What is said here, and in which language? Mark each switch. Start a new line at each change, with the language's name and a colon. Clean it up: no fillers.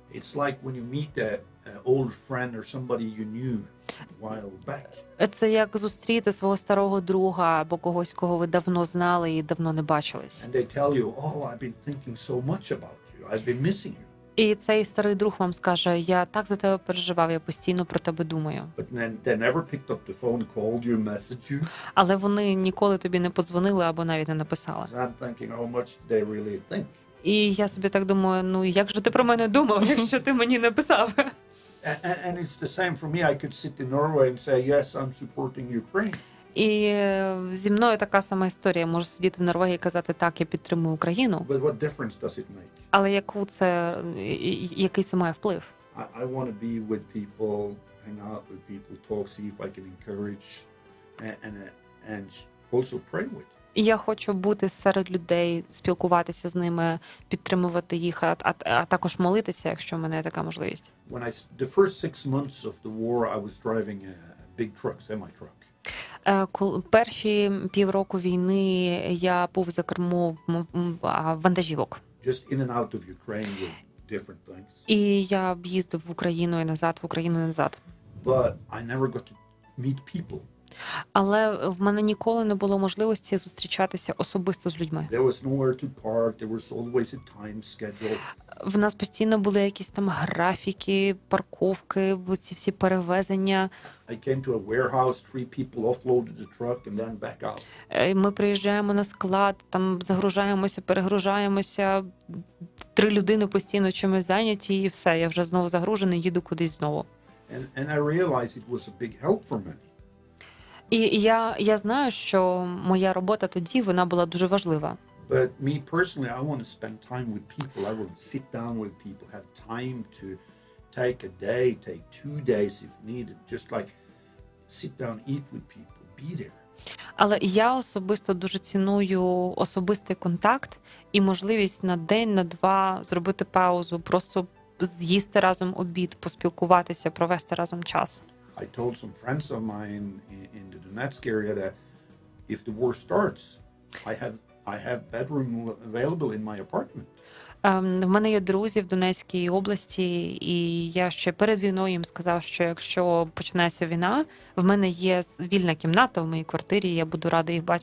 English: It's like when you meet an old friend or somebody you knew while back.
Ukrainian: Це як зустріти свого старого друга або когось, кого ви давно знали і давно не бачились.
English: And they tell you, oh, I've been thinking so much about you. I've been missing you.
Ukrainian: І цей старий друг вам скаже, я так за тебе переживав, я постійно про тебе думаю.
English: But then they never picked up the phone, called you, messaged you.
Ukrainian: Але вони ніколи тобі не подзвонили або навіть не написали.
English: So I'm thinking, how much did they really think?
Ukrainian: І я собі так думаю, ну як же ти про мене думав, якщо ти мені написав?
English: And it's the same for me. I could sit in Norway and say, yes, I'm supporting Ukraine.
Ukrainian: І зі мною така сама історія. Я можу сидіти в Норвегії і казати, так, я підтримую Україну.
English: But what difference does it make?
Ukrainian: Але яку це, який це має вплив?
English: I want to be with people, hang out with people, talk, see if I can encourage and also pray with.
Ukrainian: Я хочу бути серед людей, спілкуватися з ними, підтримувати їх, а також молитися, якщо в мене є така можливість.
English: When I the first 6 months of the war, I was driving a big truck, semi truck.
Ukrainian: Перші півроку війни я був за кермом вантажівок.
English: Just in and out of Ukraine with different things.
Ukrainian: І я їздив в Україну і назад, в Україну і назад.
English: But I never got to meet people.
Ukrainian: Але в мене ніколи не було можливості зустрічатися особисто з людьми.
English: There was nowhere to park, there was always a time schedule.
Ukrainian: В нас постійно були якісь там графіки, парковки, ці всі перевезення.
English: I came to a warehouse, 3 people offloaded the truck and then back out.
Ukrainian: Ми приїжджаємо на склад, там загружаємося, перегружаємося, 3 людини постійно чимось зайняті і все, я вже знову загружений, їду кудись знову.
English: And I realized it was a big help for many.
Ukrainian: І я знаю, що моя робота тоді, вона була дуже важлива.
English: But me personally, I want to spend time with people. I want to sit down with people, have time to take a day, take 2 days if needed, just like sit down, eat with people, be there.
Ukrainian: Але я особисто дуже ціную особистий контакт і можливість на день, на два зробити паузу, просто з'їсти разом обід, поспілкуватися, провести разом час.
English: I told some friends of mine in the Donetsk area that if the war starts, I have bedroom available in my apartment.
Ukrainian: В мене є друзі в Донецькій області, і я ще перед війною їм сказав, що якщо починається війна, в мене є вільна кімната в моїй квартирі, я буду радий їх бачити.